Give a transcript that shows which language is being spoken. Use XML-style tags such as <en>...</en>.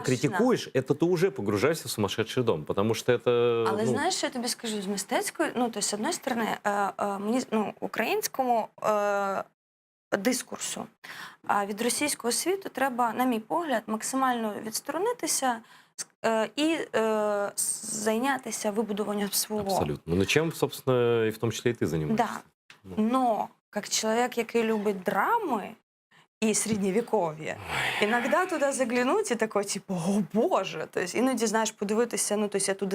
<ru>критикуешь, это ты уже погружаешься в сумасшедший дом, потому что это...</ru> <uk>Але ну, знаєш, що я тобі скажу з мистецької, ну то з одної сторони, мені українському дискурсу, а від російського світу треба, на мій погляд, максимально відсторонитися і зайнятися вибудуванням свого. абсолютно.</uk> <ru>Ну, чем, собственно, и в том числе и ты занимаешься. Да. Ну.</ru> <uk>Но як чоловік, який любить драми і середньовіков'я, іноді туди заглянуть і такой, типу, о Боже, тобто іноді, знаєш, подивитися, ну, тобто я туди</uk>